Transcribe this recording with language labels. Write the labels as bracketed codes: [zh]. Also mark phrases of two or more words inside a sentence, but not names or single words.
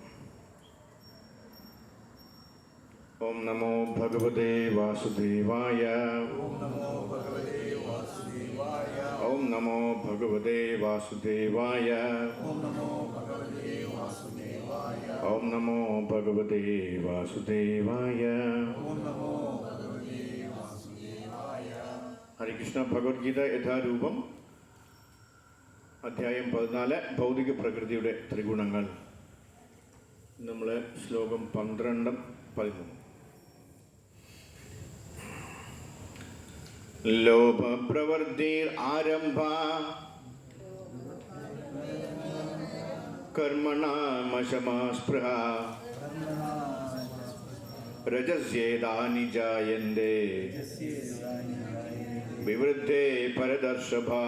[sa] ॐ नमो भगवते वासुदेवाय ॐ नमो भगवते वासुदेवाय ॐ नमो भगवते वासुदेवाय ॐ नमो भगवते वासुदेवाय ॐ नमो भगवते वासुदेवाय ॐ नमो भगवते वासुदेवाय ॐ नमो भगवते वासुदेवाय ॐ नमो भगवते वासुदेवाय हरे कृष्ण भगवद् गीता [ml] യഥാരൂപം അധ്യായം 14 ഭൗതിക പ്രകൃതിയുടെ ത്രിഗുണങ്ങൾ നമ്മൾ ശ്ലോകം 12, 13. [sa] लोभप्रवृत्तिर् आरम्भ कर्मणामशमस्पृहा रजस्येतानि जायन्ते विवृद्धे परदर्शभ.